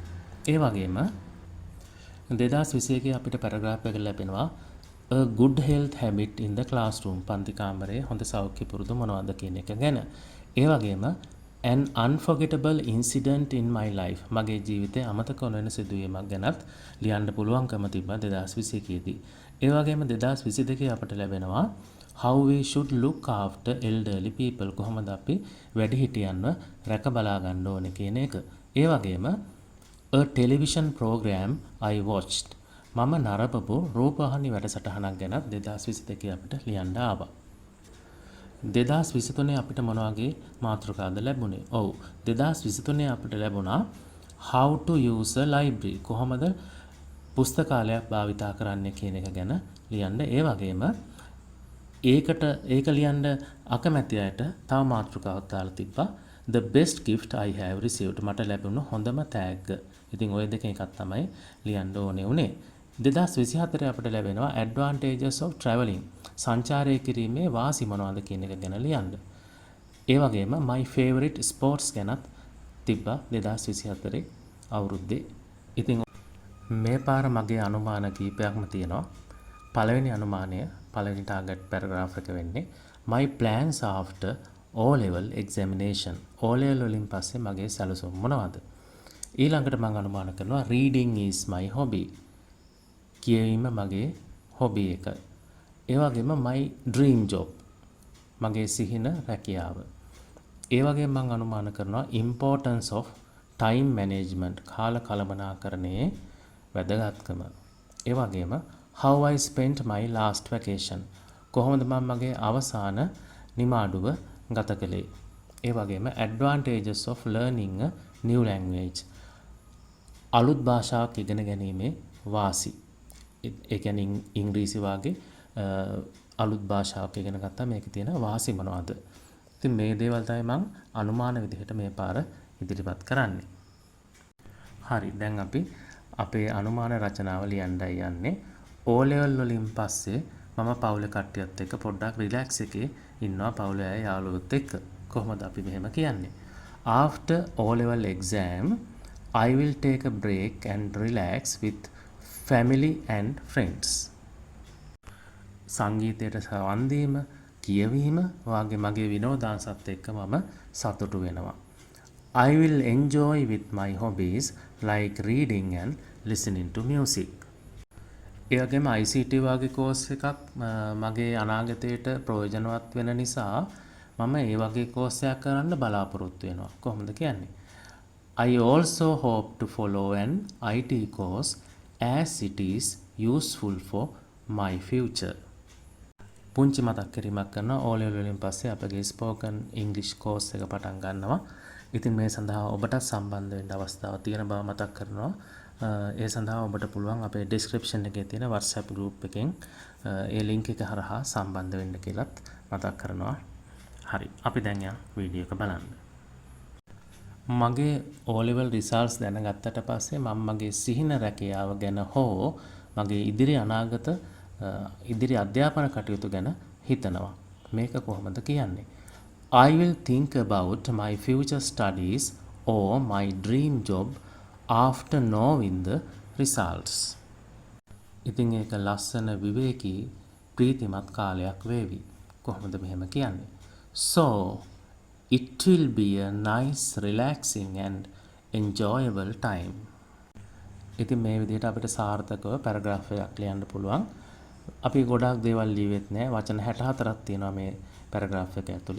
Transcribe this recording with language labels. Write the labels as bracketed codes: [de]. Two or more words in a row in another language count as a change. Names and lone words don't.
[si] ඒ වගේම 2021 අපිට පැරග්‍රාෆ් එක ලැබෙනවා [en] A Good Health Habit in the Classroom [si] පන්ති කාමරයේ හොඳ සෞඛ්‍ය පුරුදු මොනවද කියන එක ගැන. ඒ වගේම [en] An Unforgettable Incident in My Life [si] මගේ ජීවිතයේ අමතක නොවන සිදුවීමක් ගැනත් ලියන්න පුළුවන්කම තිබ්බා 2021 දී. ඒ වගේම 2022 අපිට ලැබෙනවා [en] How we should look after elderly people [si] කොහොමද අපි වැඩිහිටියන්ව රැක බලා ගන්න ඕනේ කියන එක. ඒ වගේම [en] A television program I watched [si] මම නරඹපු රූපවාහිනී වැඩසටහනක් ගැන 2022 අපිට ලියන්න ආවා. 2023 අපිට මොන වගේ මාතෘකාද ලැබුණේ? ඔව් 2023 අපිට ලැබුණා [en] How to use a library [si] කොහොමද පුස්තකාලයක් භාවිතා කරන්නේ කියන එක ගැන ලියන්න. ඒ වගේම ඒක ලියන්න අකමැති අයට තව මාතෘකාවක් දාලා තිබ්බා [en] The best gift I have received [si] මට ලැබුණු හොඳම තෑග්ග. ඉතින් ওই දෙකෙන් එකක් තමයි ලියන්න ඕනේ උනේ. 2024 අපිට ලැබෙනවා [en] advantages of travelling [si] සංචාරය කිරීමේ වාසි මොනවද කියන එක ගැන ලියන්න. ඒ වගේම [en] my favorite sports [si] ගැනත් තිබ්බා 2024 අවුරුද්දේ. ඉතින් මේ පාර මගේ අනුමාන කීපයක්ම තියෙනවා. පළවෙනි අනුමානය පළවෙනි ටාගට් පැරග්‍රාෆ් එක වෙන්නේ [en] my plans after O level examination [si] O level වලින් පස්සේ මගේ සැලසුම් මොනවද? ඊළඟට මම අනුමාන කරනවා [en] reading is my hobby [si] කියවීම මගේ හොබි එක. ඒ වගේම [en] my dream job [si] මගේ සිහින රැකියාව. ඒ වගේම මම අනුමාන කරනවා [en] importance of time management [si] කාල කළමනාකරණයේ වැදගත්කම. ඒ වගේම [en] how I spent my last vacation [si] කොහොමද මම මගේ අවසාන නිමාඩුව ගත කළේ. ඒ වගේම [en] advantages of learning a new language [si] අලුත් භාෂාවක් ඉගෙන ගැනීමේ වාසි. ඒ කියන්නේ ඉංග්‍රීසි වාගේ අලුත් භාෂාවක් ඉගෙන ගත්තා මේකේ තියෙන වාසි මොනවද? ඉතින් මේ දේවල් තමයි මම අනුමාන විදිහට මේ පාර ඉදිරිපත් කරන්නේ. හරි දැන් අපි අපේ අනුමාන රචනාව ලියන්නයි යන්නේ. O level වලින් පස්සේ මම පවුලේ කට්ටියත් එක්ක පොඩ්ඩක් රිලැක්ස් එකේ ඉන්නවා පවුලේ අය යාළුවොත් එක්ක. කොහොමද අපි මෙහෙම කියන්නේ? [en] After O level exam I will take a break and relax with family and friends. [si] සංගීතයට සවන් දීම, කියවීම වාගේ මගේ විනෝදාංශත් එක්ක මම සතුටු වෙනවා. [en] I will enjoy with my hobbies like reading and listening to music. [si] ඒ වගේම ICT වගේ කෝස් එකක් මගේ අනාගතයට ප්‍රයෝජනවත් වෙන නිසා මම ඒ වගේ කෝස් එකක් කරන්න බලාපොරොත්තු වෙනවා. කොහොමද කියන්නේ? [en] I also hope to follow an IT course as it is useful for my future. [si] පුංචි මතක් කිරීමක් කරනවා O level වලින් පස්සේ අපගේ [en] spoken English course [si] එක පටන් ගන්නවා. ඉතින් මේ සඳහා ඔබට සම්බන්ධ වෙන්න අවස්ථාවක් තියෙන බව මතක් කරනවා. ඒ සඳහා ඔබට පුළුවන් අපේ description එකේ තියෙන WhatsApp group එකෙන් ඒ link එක හරහා සම්බන්ධ වෙන්න කියලාත් මතක් කරනවා. හරි අපි දැන් යමු වීඩියෝ එක බලන්න. මගේ O level results දැනගත්තට පස්සේ මම මගේ සිහින රැකියාව ගැන හෝ මගේ ඉදිරි අනාගත ඉදිරි අධ්‍යාපන කටයුතු ගැන හිතනවා. මේක කොහොමද කියන්නේ? [en] I will think about my future studies or my dream job after knowing the results. [si] ඉතින් ඒක ලස්සන විවේකී ප්‍රීතිමත් කාලයක් වේවි. කොහොමද මෙහෙම කියන්නේ? [en] So it will be a nice relaxing and enjoyable time. [si] ඉතින් මේ විදිහට අපිට සාර්ථකව පැරග්‍රාෆ් එකක් ලියන්න පුළුවන්. අපි ගොඩාක් දේවල් ලියුවෙත් නෑ. වචන 64ක් තියෙනවා මේ පැරග්‍රාෆ් එක ඇතුලේ.